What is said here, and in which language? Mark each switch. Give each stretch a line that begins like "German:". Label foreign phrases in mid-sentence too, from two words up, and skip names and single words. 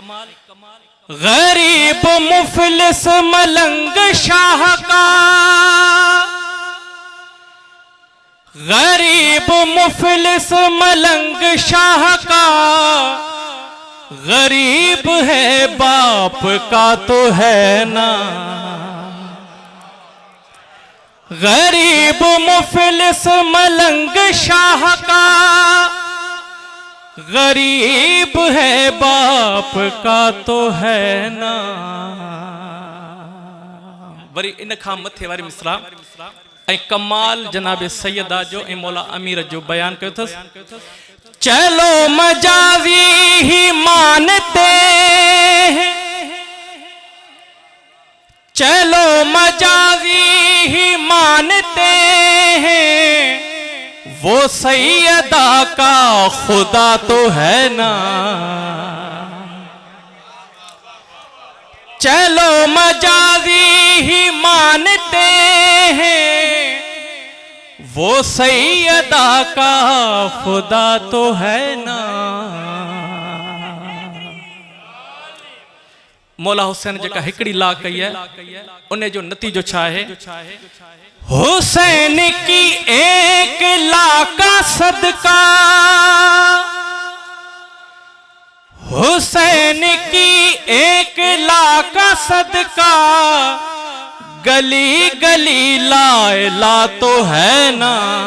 Hindi: गरीब मुफलिस मलंग शाह का, गरीब मुफलिस मलंग शाह का, गरीब है बाप का तो है ना, गरीब मुफलिस मलंग शाह का, गरीब है बाप का तो है ना।
Sindhi: वरी इन खां मथे वारी मिसरा ऐं कमाल जनाब सैयदा जो ऐं मौला अमीर जो बयान कयो अथसि।
Hindi: चलो मजाजी ही मानते हैं, चलो मजाजी ही मानते हैं, वो सैयदा का खुदा तो है ना। चलो मजाजी ही मानते हैं, वो सैयदा का खुदा तो है ना। मौला हुसैन
Sindhi: जेका हिकड़ी ला कई है उन्हें जो नतीजो छा है,
Hindi: हुसैन की एक ला का सदका, हुसैन की एक ला का सदका, गली गली लाए ला तो है ना।